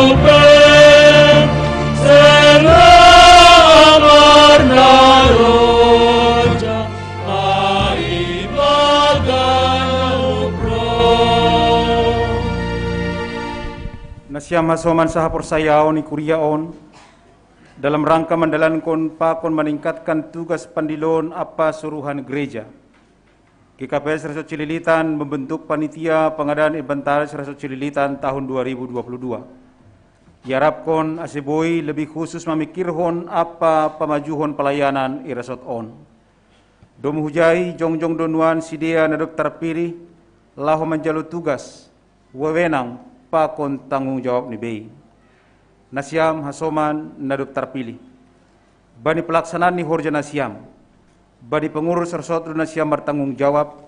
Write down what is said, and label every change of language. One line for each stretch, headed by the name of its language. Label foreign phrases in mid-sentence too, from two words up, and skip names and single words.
Batak Simalungun: Nasiam hasoman saha porsayaon ikuriaon
Indonesian: dalam rangka
Batak Simalungun: mendalankan pakon
Indonesian: meningkatkan tugas
Batak Simalungun: pandilon apa suruhan gereja.
Indonesian: GKPS Resort Cililitan membentuk panitia pengadaan inventaris Resort Cililitan tahun 2022. Diharapkan aseboi lebih khusus memikirhon apa pemajuhon pelayanan i resort on.
Batak Simalungun: Domu hujai jongjong donuan sidea nadok terpilih lahu menjalu
Indonesian: tugas wewenang
Batak Simalungun: pakon
Indonesian: tanggung jawab
Batak Simalungun: ni bei. Nasiam hasoman naduk terpilih. Bani pelaksanaan ni horja nasiam. Bani
Indonesian: pengurus resort
Batak Simalungun: nasiam
Indonesian: bertanggung jawab.